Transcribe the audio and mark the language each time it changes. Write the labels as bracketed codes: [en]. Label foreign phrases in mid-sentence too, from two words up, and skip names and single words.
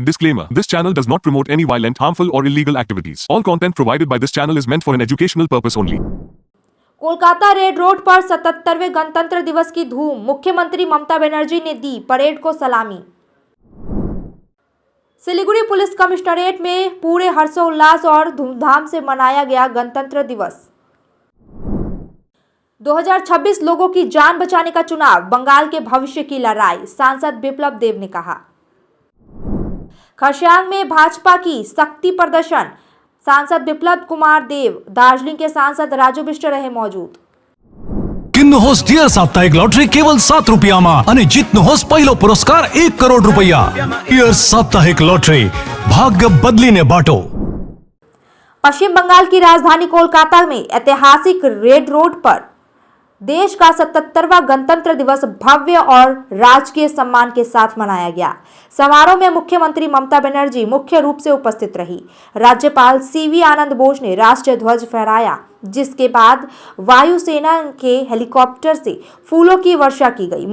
[en] Disclaimer: This channel does not promote any violent, harmful, or illegal activities. All content provided by this channel is meant for an educational purpose only. [hi] कोलकाता रेड रोड पर 77वें गणतंत्र दिवस की धूम। मुख्यमंत्री ममता बनर्जी ने दी परेड को सलामी। सिलीगुड़ी पुलिस कमिश्नरेट में पूरे हर्षोल्लास और धूमधाम से मनाया गया गणतंत्र दिवस। 2026 लोगों की जान बचाने का चुनाव, बंगाल के भविष्य की लड़ाई, सांसद बिप्लब देब ने कहा। खरसांग में भाजपा की शक्ति प्रदर्शन, सांसद बिप्लब कुमार देव, दार्जिलिंग के सांसद राजू बिष्ट रहे मौजूद। [ne] किन्नुहोस् डियर साप्ताहिक लॉटरी केवल 7 रुपयामा अनि जित्नुहोस् पहिलो पुरस्कार 1 करोड रुपैयाँ। डियर साप्ताहिक लॉटरी, भाग्य बदलिने बाटो। [hi] पश्चिम बंगाल की राजधानी कोलकाता में ऐतिहासिक रेड रोड पर देश का 77वां गणतंत्र दिवस भव्य और राजकीय सम्मान के साथ मनाया गया। समारोह में मुख्यमंत्री ममता बनर्जी मुख्य रूप से उपस्थित रही। राज्यपाल सीवी आनंद बोस ने राष्ट्रीय ध्वज फहराया, जिसके बाद वायुसेना के हेलीकॉप्टर से फूलों की वर्षा की गई।